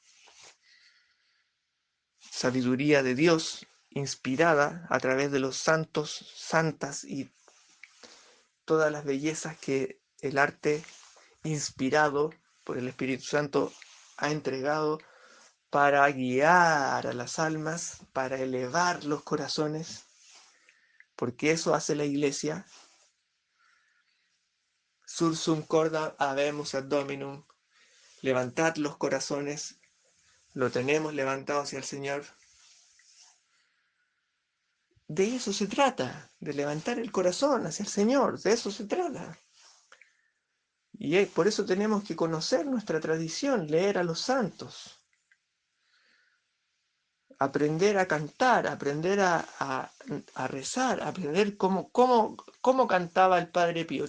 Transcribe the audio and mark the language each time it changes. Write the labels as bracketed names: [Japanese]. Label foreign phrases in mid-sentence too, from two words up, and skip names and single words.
[Spanish] sabiduría de Dios, inspirada a través de los santos, santas y todas las bellezas que el arte inspirado por el Espíritu Santo ha entregado para guiar a las almas, para elevar los corazones, porque eso hace la iglesia. [Latin] Sursum corda habemus ad Dominum, [Spanish] levantad los corazones, lo tenemos levantado hacia el Señor. De eso se trata, de levantar el corazón hacia el Señor, de eso se trata. Y por eso tenemos que conocer nuestra tradición, leer a los santos, aprender a cantar, aprender a rezar, aprender cómo cantaba el Padre Pío.